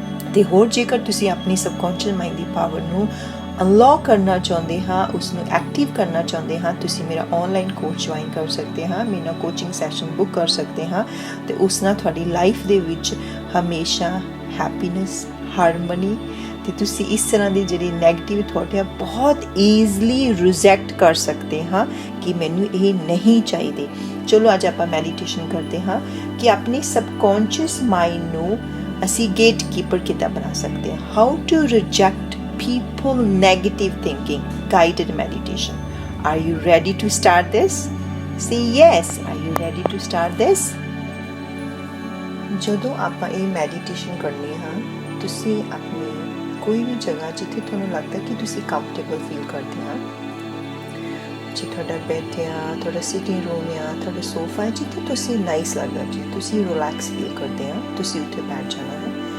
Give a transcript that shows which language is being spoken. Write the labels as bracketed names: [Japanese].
[Punjabi] ਅਤੇ ਹੋਰ ਜੇਕਰ ਤੁਸੀਂ ਆਪਣੀ ਸਬਕੌਂਸ਼ੀਅਸ ਮਾਈਂਡ ਦੀ ਪਾਵਰ ਨੂੰ ਅਨਲੌਕ ਕਰਨਾ ਚਾਹੁੰਦੇ ਹਾਂ, ਉਸ ਨੂੰ ਐਕਟਿਵ ਕਰਨਾ ਚਾਹੁੰਦੇ ਹਾਂ, ਤੁਸੀਂ ਮੇਰਾ ਔਨਲਾਈਨ ਕੋਰਸ ਜੁਆਇਨ ਕਰ ਸਕਦੇ ਹਾਂ, ਮੇਰੇ ਨਾਲ ਕੋਚਿੰਗ ਸੈਸ਼ਨ ਬੁੱਕ ਕਰ ਸਕਦੇ ਹਾਂ ਅਤੇ ਉਸ ਨਾਲ ਤੁਹਾਡੀ ਲਾਈਫ ਦੇ ਵਿੱਚ ਹਮੇਸ਼ਾ ਹੈਪੀਨੈਸ, ਹਾਰਮਨੀ ਅਤੇ ਤੁਸੀਂ ਇਸ ਤਰ੍ਹਾਂ ਦੇ ਜਿਹੜੇ ਨੈਗੇਟਿਵ ਥੋਟ ਹੈ ਬਹੁਤ ਈਜ਼ਲੀ ਰਿਜੈਕਟ ਕਰ ਸਕਦੇ ਹਾਂ ਕਿ ਮੈਨੂੰ ਇਹ ਨਹੀਂ ਚਾਹੀਦੇ। ਚਲੋ ਅੱਜ ਆਪਾਂ ਮੈਡੀਟੇਸ਼ਨ ਕਰਦੇ ਹਾਂ ਕਿ ਆਪਣੇ ਸਬਕੌਂਸ਼ੀਅਸ ਮਾਈਂਡ ਨੂੰ ਅਸੀਂ ਗੇਟ ਕੀਪਰ ਕਿੱਦਾਂ ਬਣਾ ਸਕਦੇ ਹਾਂ। [English] How to reject people negative thinking, guided meditation. Are you ready to start this? Say yes. Are you ready to start this? [Punjabi] ਜਦੋਂ ਆਪਾਂ ਇਹ ਮੈਡੀਟੇਸ਼ਨ ਕਰਨੀ ਹਾਂ, ਤੁਸੀਂ ਆਪਣੀ ਕੋਈ ਵੀ ਜਗ੍ਹਾ ਜਿੱਥੇ ਤੁਹਾਨੂੰ ਲੱਗਦਾ ਕਿ ਤੁਸੀਂ ਕੰਫਰਟੇਬਲ ਫੀਲ ਕਰਦੇ ਹਾਂ, ਜੇ ਤੁਹਾਡਾ ਬੈੱਡ ਆ, ਤੁਹਾਡਾ ਸਿਟਿੰਗ ਰੂਮ ਆ, ਤੁਹਾਡਾ ਸੋਫਾ ਹੈ, ਜਿੱਥੇ ਤੁਸੀਂ ਨਾਈਸ ਲੱਗਦਾ, ਜੇ ਤੁਸੀਂ ਰਿਲੈਕਸ ਫੀਲ ਕਰਦੇ ਆ, ਤੁਸੀਂ ਉੱਥੇ ਬੈਠ ਜਾਣਾ ਹੈ।